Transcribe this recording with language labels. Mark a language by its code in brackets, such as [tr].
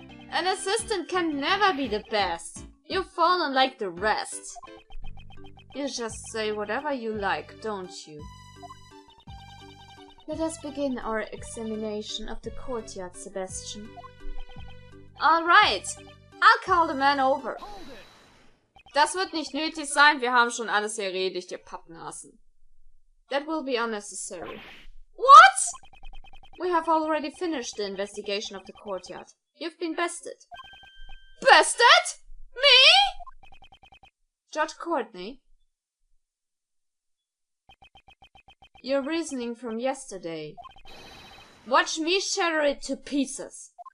[en] An assistant can never be the best. You've fallen like the rest. You just say whatever you like, don't you? Let us begin our examination of the courtyard, Sebastian. Alright, I'll call the man over. [de] Das wird nicht nötig sein, wir haben schon alles erledigt, ihr Pappnasen. [en] That will be unnecessary. What? We have already finished the investigation of the courtyard. You've been bested. Bested? Me? Judge Courtney? Your reasoning from yesterday. Watch me shatter it to pieces.